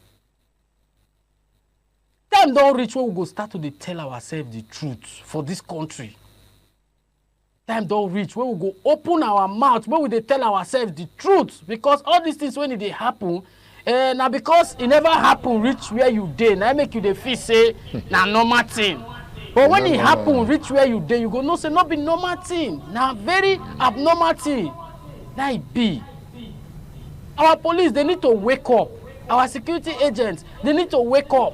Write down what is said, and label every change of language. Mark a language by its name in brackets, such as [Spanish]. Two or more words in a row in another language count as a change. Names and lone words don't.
[Nigerian Pidgin] Time don't reach where we go start to tell ourselves the truth for this country. Time don't reach where we go open our mouth, where we tell ourselves the truth. Because all these things when they happen, now because it never happen reach where you dey, now make you feel say na normal thing. But when it happen reach where you dey, you go no say not be normal thing. Now very abnormal thing. Now it be. Our police they need to wake up. Our security agents they need to wake up.